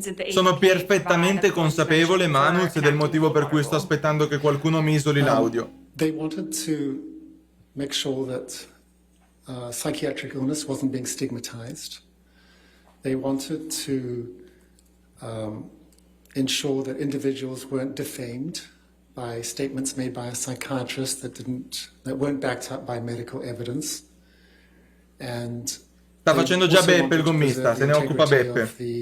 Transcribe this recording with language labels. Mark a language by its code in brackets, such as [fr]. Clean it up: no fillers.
[it] Sono perfettamente consapevole, Manuz, del motivo per cui sto aspettando che qualcuno mi isoli l'audio. [en] They wanted to make sure that psychiatric illness wasn't being stigmatized. They wanted to ensure that individuals weren't defamed by statements made by a psychiatrist that weren't backed up by medical evidence. And [it] sta facendo già Beppe il gommista, se ne occupa Beppe.